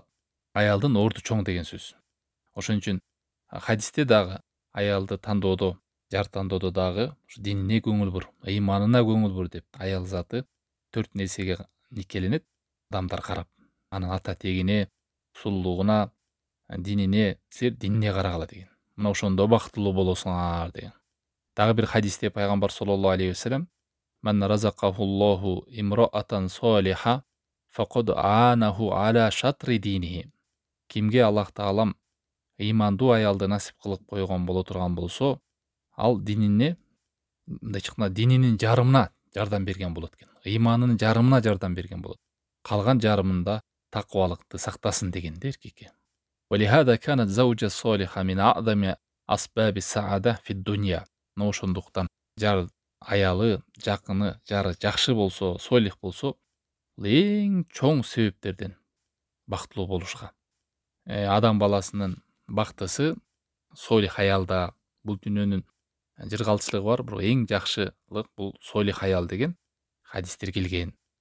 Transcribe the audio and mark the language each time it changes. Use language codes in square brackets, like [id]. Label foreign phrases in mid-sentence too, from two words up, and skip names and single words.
[ky] Аялдын орду чоң деген сөз. Ошон үчүн хадисте дагы аялды тандоодо, жар тандоодо дагы динине көңүл бур, ыйманына көңүл бур деп аял заты 4 нерсеге никеленет. Адамдар карап, анын ата тегине, сулуулугуна, динине, силер динине карагыла деген. Мына ошондо бактылуу болосуңар деген. Дагы бир хадисте пайгамбар [ar] صلى الله عليه وسلم: "من رزقه الله امرأة صالحة فقد أعانه على شطر دينه." [ky] Кимге Аллах Таалам ыймандуу аялды насип кылып койгон боло турган болсо, ал динине, мындайча айтканда, дининин жарымына жардам берген болот экен. Ыйманынын жарымына жардам берген болот. Калган жарымында такыбалыкты сактасын деген эркекке. [ar] ولهذا كانت زوجة صالحة من أعظم أسباب السعادة في الدنيا. [ky] Мына ошондуктан жар аялы, жакыны, жары жакшы болсо, солих болсо, бул эң чоң себептерден бактылуу болушка. Адам баласынын бактысы солих аялда. Бул дүйнөнүн жыргалчылыгы бар, бирок эң жакшылык бул солих аял деген хадистер келген.